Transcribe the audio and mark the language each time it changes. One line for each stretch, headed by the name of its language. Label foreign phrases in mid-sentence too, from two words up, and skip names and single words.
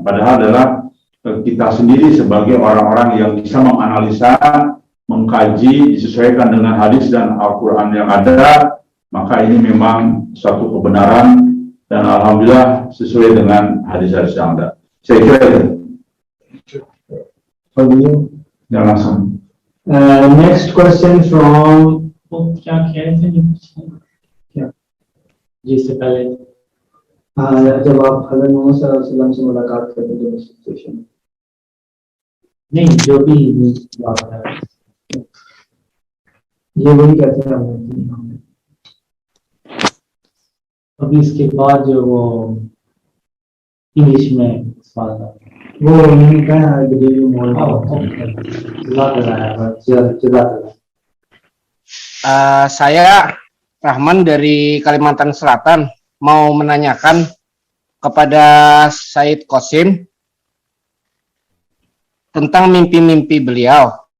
Indonesian: Padahal adalah kita sendiri sebagai orang-orang yang bisa menganalisa, mengkaji, disesuaikan dengan hadis dan Al-Quran yang ada, maka ini memang suatu kebenaran dan alhamdulillah sesuai dengan hadis-hadis yang ada. Saya kira itu. Ya, langsung.
English: Next question from
Urdu: جس سے پہلے جب آپ حضرت محمد صلی اللہ علیہ وسلم سے ملاقات کرتے تھے سچویشن نہیں جو بھی بات ہے یہ وہی کہتے ہیں ابھی اس کے بعد جو وہ انگلش میں سوال تھا وہ نہیں کہنا ہے
Indonesian: Saya Rahman dari Kalimantan Selatan mau menanyakan kepada Said Qasim tentang mimpi-mimpi beliau.